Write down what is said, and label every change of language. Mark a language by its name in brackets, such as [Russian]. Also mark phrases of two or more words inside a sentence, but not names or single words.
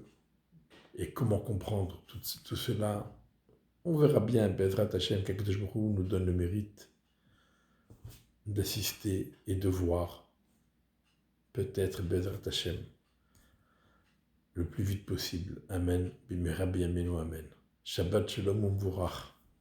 [French] Et comment comprendre tout cela? On verra bien. [Hebrew] בעזרת השם, [French] qu' [Hebrew] הקדוש ברוך הוא [French] nous donne le mérite d'assister et de voir, peut-être [Hebrew] בעזרת השם, [French] le plus vite possible. Amen. [Hebrew] במהרה בימינו אמן. שבת שלום ומבורך.